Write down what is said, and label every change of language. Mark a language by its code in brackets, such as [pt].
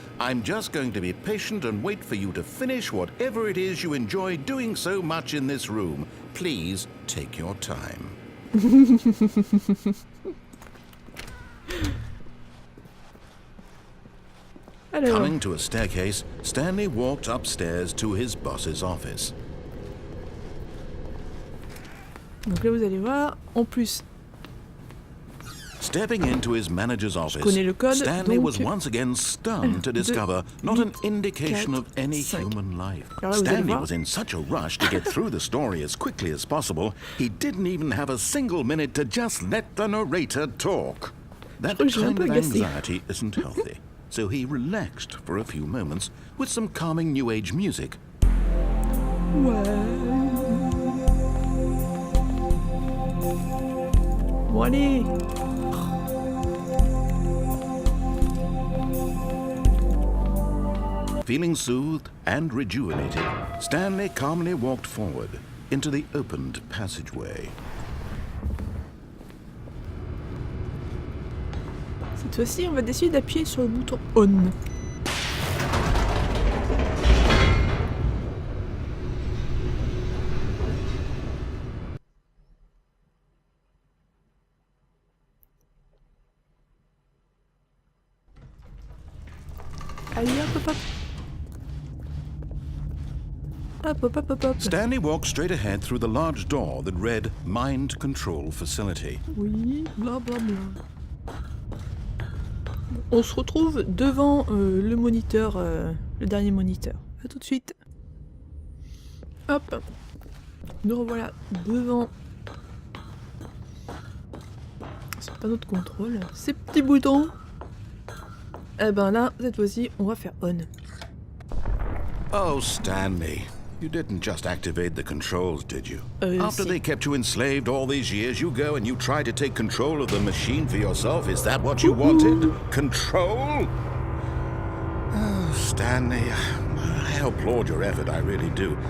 [en] I'm just going to be patient and wait for you to finish whatever it is you enjoy doing so much in this room. Please take your time. [fr] Alors. [en] Coming to a staircase, Stanley walked upstairs to his boss's office. [fr] Donc là vous allez voir, en plus... [en] Stepping into his manager's office, [fr] le code, [en] Stanley [fr] donc... [en] was once again stunned to discover not an indication of any human life. Stanley was in such a rush to get through the story as quickly as possible, he didn't even have a single minute to just let the narrator talk. That kind of anxiety isn't healthy, so he relaxed for a few moments with some calming New Age music. [fr] Ouais. Bon allez. [en] Feeling soothed and rejuvenated, Stanley calmly walked forward into the opened passageway. [fr] Cette fois-ci, on va décider d'appuyer sur le bouton on. Allez, hop. Hop. [en] Stanley walked straight ahead through the large door that read Mind Control Facility. [fr] Oui, blablabla. On se retrouve devant le moniteur, le dernier moniteur. A tout de suite. Hop. Nous revoilà devant. C'est pas notre contrôle. Ces petits boutons. Eh ben là, cette fois-ci, on va faire on. [en] Oh, Stanley. You didn't just activate the controls, did you? After they kept you enslaved all these years, you go and you try to take control of the machine for yourself. Is that what you wanted? Control? Oh, Stanley, I applaud your effort, I really do.